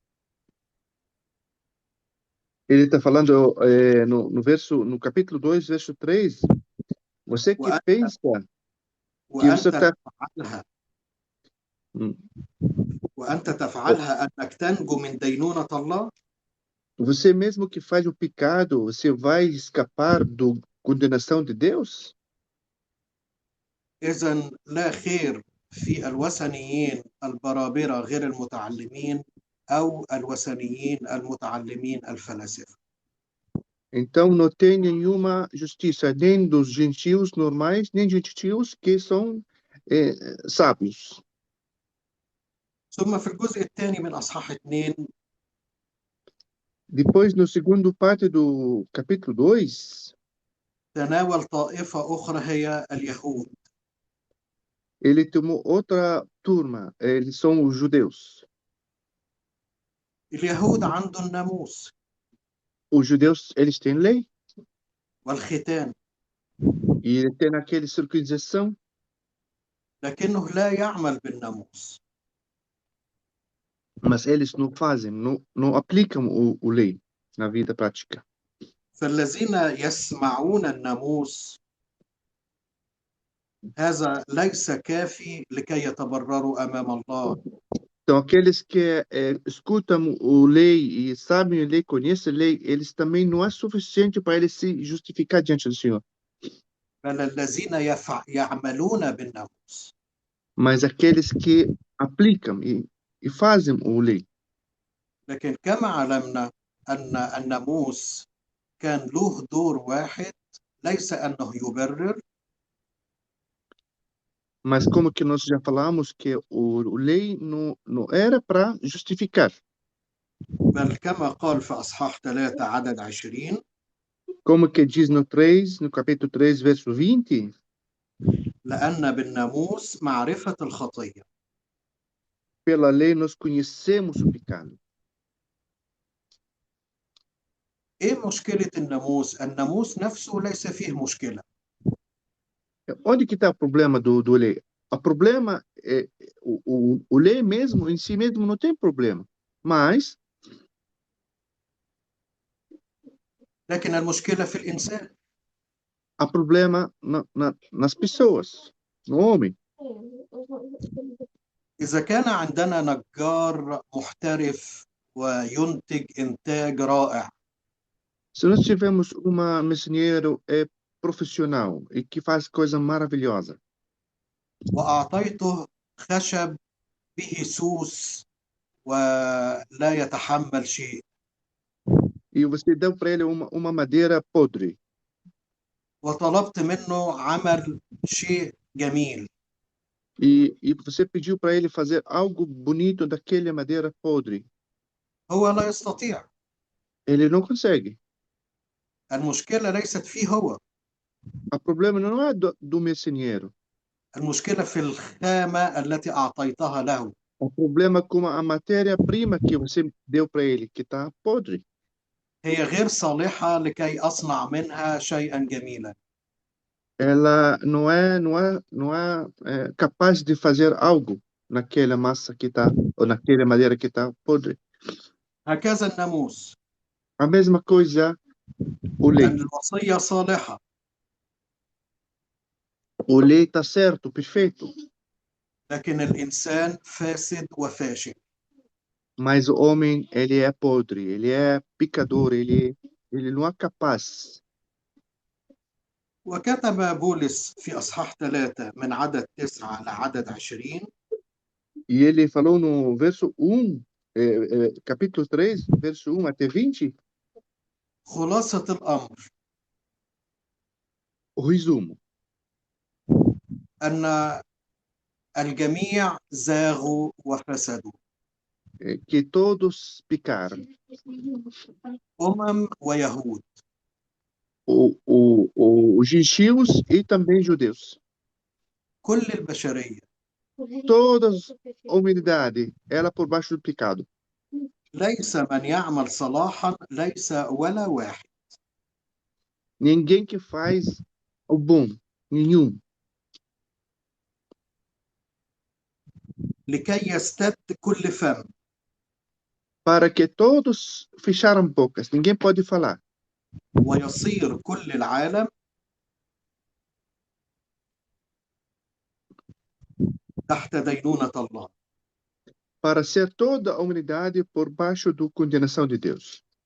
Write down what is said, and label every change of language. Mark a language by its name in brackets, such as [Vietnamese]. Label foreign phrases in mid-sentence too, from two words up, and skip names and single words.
[Portuguese] Ele está falando no capítulo 2, verso 3, você que pensa que você está... [Arabic] وأنت تفعلها أنك تنجو من دينونة الله. [Portuguese] Você mesmo que faz o pecado, você vai escapar da condenação de Deus? [Arabic] إذن لا خير في الوثنيين البرابرة غير المتعلمين أو الوثنيين المتعلمين الفلاسفة. [Portuguese] Então não tem nenhuma justiça nem dos gentios normais, nem gentios que são sábios. [Arabic] ثم في الجزء الثاني من أصحاح 2 [Portuguese] Depois, no segundo parte do capítulo 2, [Arabic] تناول طائفة أخرى هي اليهود. [Portuguese] ele tomou outra turma, eles são os judeus. [Arabic] اليهود عندهم الناموس [Portuguese] Os judeus, eles têm lei, [Arabic] والختان [Portuguese] e eles têm aquela circuncisão, [Arabic] لكنه لا يعمل بالناموس. [Portuguese] mas eles não fazem, não aplicam o lei na vida prática. [Arabic] فالذين يسمعون الناموس هذا ليس كافي لكي يتبرروا أمام الله. [Portuguese] Então, aqueles que escutam o lei e sabem a lei, conhecem a lei, eles também não é suficiente para eles se justificar diante do Senhor. [Arabic] بل الذين يعملون بالناموس. [Portuguese] Mas aqueles que aplicam e fazem o lei. [Arabic] لكن كما علمنا أن الناموس كان له دور واحد، ليس أنه يبرر، [Portuguese] Mas como que nós já falamos que o lei não era para justificar. [Arabic] بل كما قال في أصحاح 3 عدد 20: [Portuguese] Como que diz no capítulo 3, verso 20, [Arabic] لأن بالناموس معرفة الخطية. [Portuguese] pela lei nós conhecemos o pecado. [Arabic] إيه مشكلة الناموس؟ الناموس نفسه ليس فيه مشكلة، [Portuguese] Onde que está o problema do lei? O problema é o lei mesmo, em si mesmo, não tem problema. Mas [Arabic] لكن المشكلة في الإنسان. [Portuguese] há problema nas pessoas, no homem. [Arabic] إذا كان عندنا نجار محترف وينتج إنتاج رائع، [Portuguese] Se nós tivermos uma marceneiro profissional e que faz coisa maravilhosa, [Arabic] وأعطيته خشب به سوس ولا يتحمل شيء، [Portuguese] e você deu para ele uma madeira podre, [Arabic] وطلبت منه عمل شيء جميل، [Portuguese] e você pediu para ele fazer algo bonito daquela madeira podre, [Arabic] هو لا يستطيع. [Portuguese] ele não consegue. [Arabic] المشكلة ليست فيه هو، [Portuguese] O problema não é do marceneiro. [Arabic] المشكلة في الخامة التي أعطيتها له. [Portuguese] O problema é com a matéria-prima que você deu para ele, que está podre. [Arabic] هي غير صالحة لكي أصنع منها شيئا جميلا. [Portuguese] Ela não é capaz de fazer algo naquela massa que está, ou naquela madeira que está podre. [Arabic] هكذا الناموس. [Portuguese] A mesma coisa, o lei. [Arabic] الوصية صالحة، [Portuguese] O lei está certo, perfeito, [Arabic] لكن الإنسان فاسد وفاشل. [Portuguese] mas o homem, ele é podre, ele é pecador, ele não é capaz. [Arabic] وكتب بولس في أصحاح 3 من عدد 9 لعدد 20: [Portuguese] E ele falou no verso 1, capítulo 3, verso 1 até 20, [Arabic] خلاصة الأمر [Portuguese] o resumo. [Arabic] أن الجميع زاغوا وفسدوا، [Portuguese] Que todos pecaram, [Arabic] ويهود، [Portuguese] os gentios e também judeus. [Arabic] كل البشرية. [Portuguese] Toda a humanidade, ela por baixo do pecado. [Arabic] ليس من يعمل صلاحا، ليس ولا واحد. [Portuguese] Ninguém que faz o bom, nenhum. [Arabic] لكي يستد كل فم. [Portuguese] Para que todos fecharam bocas, ninguém pode falar. [Arabic] ويصير كل العالم تحت دينونة الله. [Portuguese] Para ser toda a humanidade por baixo da condenação de Deus.